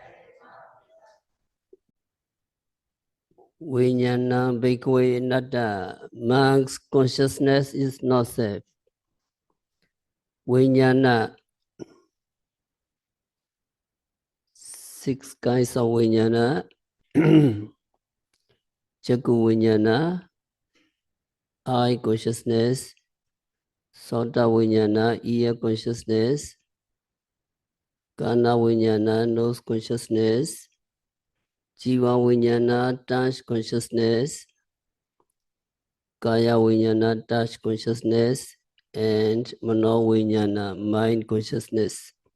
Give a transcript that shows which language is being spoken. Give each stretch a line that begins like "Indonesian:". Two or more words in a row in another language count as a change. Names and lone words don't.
Pali: Vijnana Bhikkhave Natta.
English: Monks, consciousness is not self. Vijnana, 6 kinds of vijnana.
Pali: Chakku Vijnana,
English: eye consciousness,
Pali: Sota Vijnana,
English: ear consciousness,
Pali: Kana Vijnana,
English: nose consciousness,
Pali: Jiva Vijnana,
English: touch consciousness,
Pali: Kaya Vijnana,
English: touch consciousness, and
Pali: Mano Vijnana,
English: mind consciousness.